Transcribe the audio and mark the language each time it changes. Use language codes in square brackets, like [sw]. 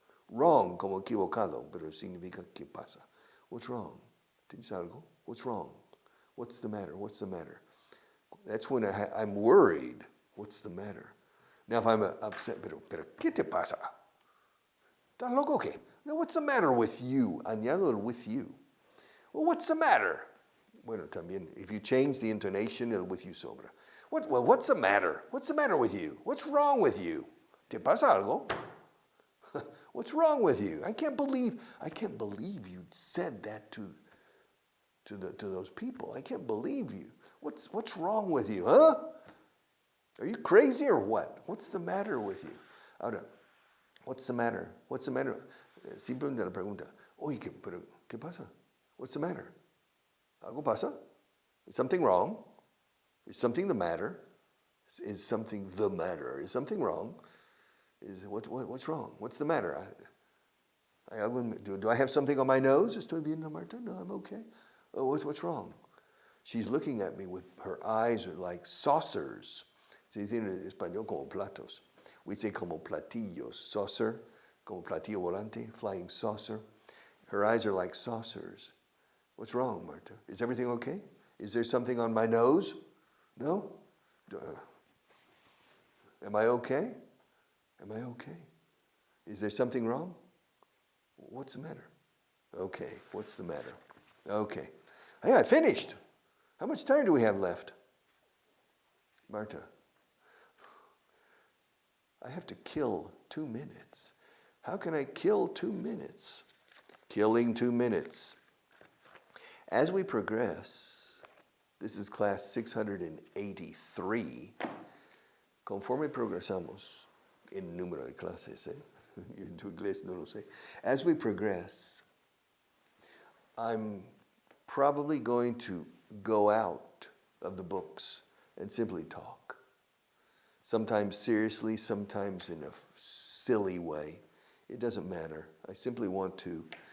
[es] Wrong como equivocado, pero significa ¿qué pasa? [en] What's wrong? [es] ¿Tienes algo? [en] What's wrong? What's the matter? What's the matter? That's when I'm worried. What's the matter? Now if I'm upset, [es] pero ¿qué te pasa? ¿Estás loco o qué? [en] Now what's the matter with you? [es] Añado el [en] with you. Well, what's the matter? [es] Bueno, también, [en] if you change the intonation, el with you [es] sobra. [en] What's the matter? What's the matter with you? What's wrong with you? [es] ¿Te pasa algo? [en] What's wrong with you? I can't believe you said that to those people. I can't believe you. What's wrong with you, huh? Are you crazy or what? What's the matter with you? [es] Ahora, [en] what's the matter? What's the matter? [es] Simplemente la pregunta, oye, ¿qué pasa? [en] What's the matter? [es] ¿Algo pasa? [en] Is something wrong? Is something the matter? Is something the matter? Is something wrong? What's wrong? What's the matter? Do I have something on my nose? [es] ¿Estoy bien, Marta? [en] No, I'm okay. Oh, what's wrong? She's looking at me with her eyes are like saucers. [es] Se dice en español como platos. [en] We say [es] como platillos. [en] Saucer, [es] como platillo volante, [en] flying saucer. Her eyes are like saucers. What's wrong, Marta? Is everything okay? Is there something on my nose? No? Am I okay? Am I okay? Is there something wrong? What's the matter? Okay, what's the matter? Okay. Hey, I finished. How much time do we have left? Marta, I have to kill 2 minutes. How can I kill 2 minutes? Killing 2 minutes. As we progress, this is class 683. [es] Conforme progresamos, en número de clases, en tu inglés no lo sé. [en] As we progress, I'm probably going to go out of the books and simply talk. Sometimes seriously, sometimes in a silly way. It doesn't matter. I simply want to